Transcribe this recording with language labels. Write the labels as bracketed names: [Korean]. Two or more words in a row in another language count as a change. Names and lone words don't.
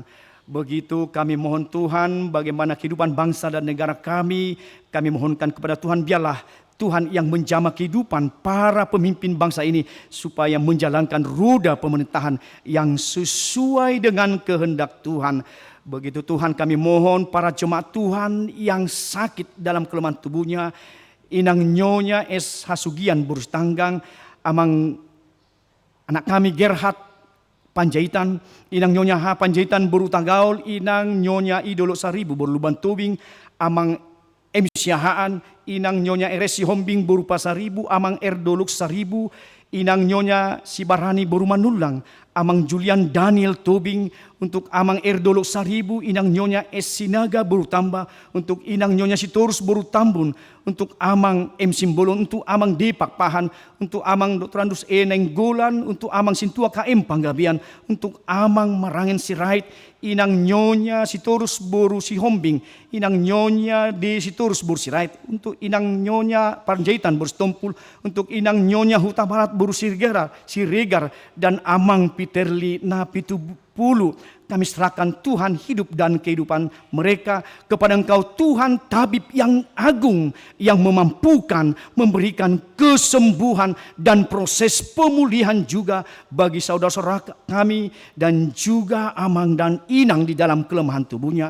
[Indonesian] Begitu kami mohon Tuhan bagaimana kehidupan bangsa dan negara kami mohonkan kepada Tuhan, biarlah Tuhan yang menjamah kehidupan para pemimpin bangsa ini supaya menjalankan roda pemerintahan yang sesuai dengan kehendak Tuhan. Begitu Tuhan kami mohon para jemaat Tuhan yang sakit dalam kelemahan tubuhnya, Inang Nyonya S. Hasugian Burus Tanggang, amang anak kami Gerhard Panjaitan, Inang Nyonya H. Panjaitan Buru Tagaul, Inang Nyonya Idolo Saribu Berluban Tubing, amang M. Syahaan, Inang Nyonya RS Hombing Buru Pasaribu, amang Erdoluk Saribu, Inang Nyonya Sibarani Buru Manulang, amang Julian Daniel Tobing, untuk amang Erdoluk Saribu, Inang Nyonya S. Sinaga Buru Tamba, untuk Inang Nyonya Sitorus Buru Tambun, untuk amang M. Simbolon, untuk amang Depak Pahan, untuk amang Dr. Andus E. Nenggolan, untuk amang Sintua KM Panggabian, untuk amang Marangen Sirait, Inang Nyonya Sitorus Buru Sihombing, Inang Nyonya D. Sitorus Buru Sirait, untuk Inang Nyonya Panjaitan Buru Stompul, untuk Inang Nyonya Huta Barat Buru Siregar, dan amang Peterli Napitu Pulu. Kami serahkan Tuhan hidup dan kehidupan mereka kepada Engkau Tuhan, tabib yang agung, yang memampukan memberikan kesembuhan dan proses pemulihan juga bagi saudara-saudara kami, dan juga amang dan inang di dalam kelemahan tubuhnya.